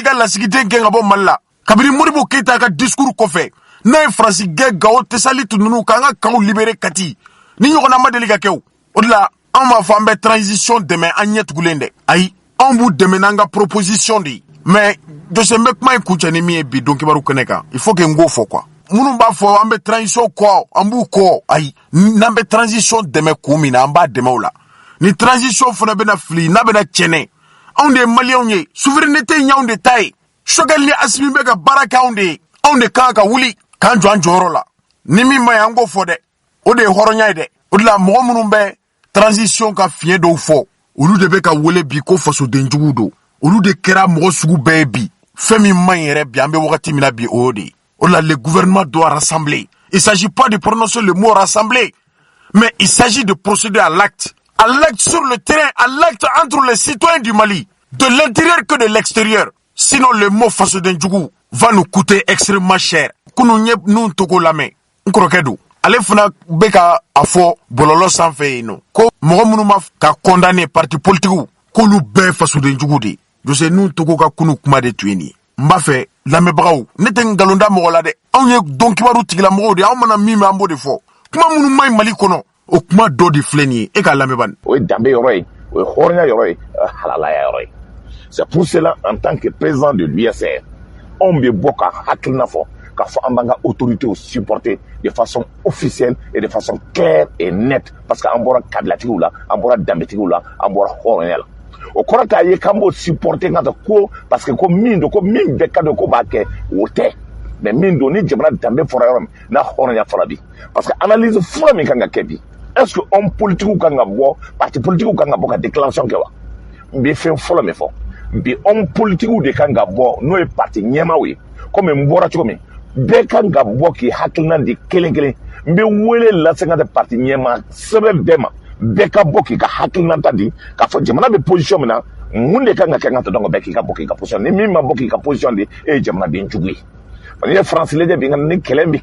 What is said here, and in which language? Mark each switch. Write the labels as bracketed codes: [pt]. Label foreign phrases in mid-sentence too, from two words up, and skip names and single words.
[bm] ka lasigiden gɛn ka bɔ Mali la kabini Modibo Keita ka discours kɔfɛ n'a ye France gɛn Gao Tesalitu ninnu k'an ka [fr] camps libéré [bm] Kati ni ɲɔgɔnna ma deli ka kɛ o de la anw b'a fɔ an bɛ transition dɛmɛ an ɲɛ tugulen dɛ ayi anw b'u dɛmɛ n'an ka proposition de ye mais Jose n bɛ kuma in kuncɛ ni min ye bi Don Kibaru kɛnɛ kan [fr] il faut que [bm] n k'o fɔ quoi minnu b'a fɔ an bɛ transition kɔ an b'u kɔ ayi n'an bɛ transition dɛmɛ kun min na an b'a dɛmɛ o la ni transition fana bena fili n'a bena tiɲɛ anw de maliens ye souveraineté y'anw de ta ye Choguel ni Assimi bɛ ka baara kɛ anw de kan ka wuli k'an jɔ an jɔyɔrɔ la ni min ma ye an k'o fɔ dɛ o de ye hɔrɔnya ye dɛ o de la mɔgɔ minnu bɛ transition ka fiɲɛ dɔw fɔ olu de bɛ ka wele bi ko fasodenjugu don olu de kɛra mɔgɔ sugu bɛɛ ye bi fɛn min man ɲi yɛrɛ bi an bɛ wagati min na bi o de o de la [fr] le gouvernement doit rassembler il s'agit pas de prononcer le mot rassembler mais il s'agit de procéder à l'acte sur le terrain à l'acte entre les citoyens du Mali de l'intérieur que de l'extérieur sinon le mot fasodenjugu va nous coûter extrêmement cher [bm] kunu ɲɛ nun togo lamɛn n kɔrɔkɛ don ale fana bɛ ka a fɔ bɔlɔlɔ sanfɛ yen nɔ ko mɔgɔ minnu ma ka condamner [fr] parti politiques [bm] k'olu bɛɛ fasodenjugu de Jose nun togo ka kunu kuma de tun ye nin ye n b'a fɛ lamɛnbagaw ne tɛ ngalon da mɔgɔ la dɛ anw ye dɔnkibaru tigilamɔgɔw de anw mana min mɛn an b'o de fɔ kuma minnu man ɲi Mali kɔnɔ o kuma dɔ de filɛ nin ye e k'a lamɛn bani o ye danbe yɔrɔ ye o ye hɔrɔnya yɔrɔ ye halalaya yɔrɔ ye [fr] c'est pour cela en tant que président de l'USR on [bm] bɛ bɔ ka hakilina fɔ k'a fɔ an b'an ka autorités supporter [fr] de façon officielle et de façon claire et nette parce que [bm] an bɔra kabilatigiw la an bɔra danbetigiw la an bɔra hɔrɔnya la o kɔrɔ t'a ye k'an b'o supporter ka ko [fr] parce que [bm] ko min don ko min bɛɛ ka don ko b'a kɛ o tɛ mais min don ni jamana danbe fɔra yɔrɔ min n'a hɔrɔnya fɔra bi [fr] parce que [bm] analyse fɔlɔ min kan ka kɛ bi [fr] est-ce que homme politique [bm] kan ka bɔ [fr] parti politique [bm] kan ka bɔ ka déclaration kɛ wa n bɛ fɛn fɔlɔ min fɔ bi [fr] homme politique [bm] de kan ka bɔ n'o ye parti ɲɛmaaw ye comme n bɔra cogo min bɛɛ kan ka bɔ k'i hakilina di kelen kelen n bɛ wele lase n ka parti ɲɛmaa sɛbɛn bɛɛ ma bɛɛ ka bɔ k'i ka hakilina ta di k'a fɔ jamana bɛ position min na mun de kan ka kɛ n ka tɔdɔn bɛɛ k'i ka bɔ k'i ka position ni min ma bɔ k'i ka position di e ye jamanaden jugu ye n'i ye France lajɛ bi ni kɛlɛ bɛ